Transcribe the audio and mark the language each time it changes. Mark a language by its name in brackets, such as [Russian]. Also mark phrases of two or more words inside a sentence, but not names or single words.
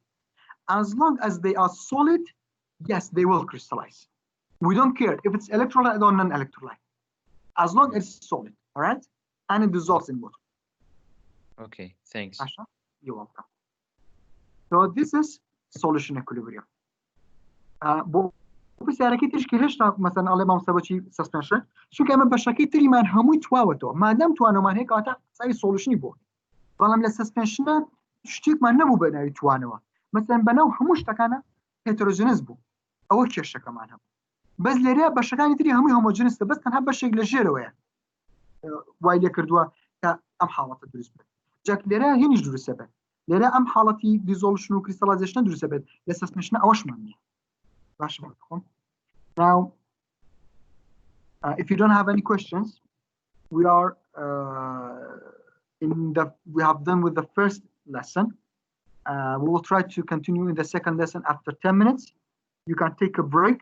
[English] As long as they are solid, yes, they will crystallize. We don't care if it's electrolyte or non-electrolyte. As long as it's solid, all right? And it dissolves in water. Okay, thanks. Asha, you're welcome. So this is solution equilibrium. [Central Kurdish] بسیارەکەی تشکی هێشتا مەسەن ئەڵێ مامۆستا سسپنشن چونکە ئەمە بەشەکەی تریمان هەمووی تواوەتەوە مادام توانەمان هەیە کاتە قسەی سۆلوشنی بۆ بەڵام لە سسپنشنە شتێکمان نەبوو بە ناوی توانەوە مەسەن بەناو هەموو شتەکانە هێترۆجنس بوو ئەوە کێشەکەمان هەبوو بەس لێرە بەشەکانی تری هەمووی هۆمۆجنسە بەس تەنها بەشێک لە ژێرەوەیە وای لێ کردووە کە ئەم حاڵەتە دروست بێت جاک لێرە هێنیش دروستە بێت لێرە ئەم حاڵەتی دیزۆلوشن و کریستاڵایزیشن دروستە بێت لە سسپنشنە ئەوەشمان نییە باش بخۆم. [English] Now, if you don't have any questions, we have done with the first lesson. We will try to continue in the second lesson after 10 minutes. You can take a break.